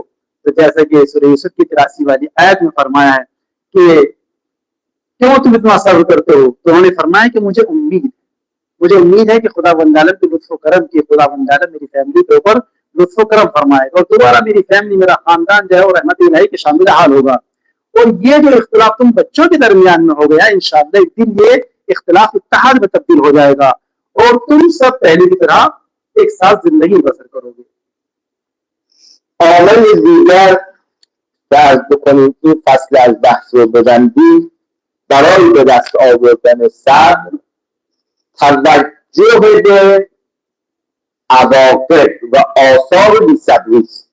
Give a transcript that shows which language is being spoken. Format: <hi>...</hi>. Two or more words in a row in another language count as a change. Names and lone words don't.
<hi>तो जैसे कि सूरह यूसुफ की 83 वाली आयत में फरमाया है कि क्यों तुम इतना सब्र करते हो, तो उन्होंने फरमाया कि मुझे उम्मीद है कि खुदा वंद आलम के लुत्फ़ करम की खुदा वंद आलम मेरी फैमिली के ऊपर लुत्फ़ करम फरमाएगा और दोबारा मेरी फैमिली मेरा खानदान जो है वो रहमत इलाही के शामिल हाल होगा। और ये जो इख्तिलाफ तुम बच्चों के दरमियान में हो गया, इंशाअल्लाह एक दिन ये इख्तिलाफ इत्तेहाद में तब्दील हो जाएगा और तुम सब पहले की तरह एक साथ जिंदगी बसर करोगे।</hi> <fa>عامل دیگر که از بکنیم این فصل از بحث رو ببندیم برای به دست آوردن صبر توجه به عواقب و آثار بی‌صبری است.</fa>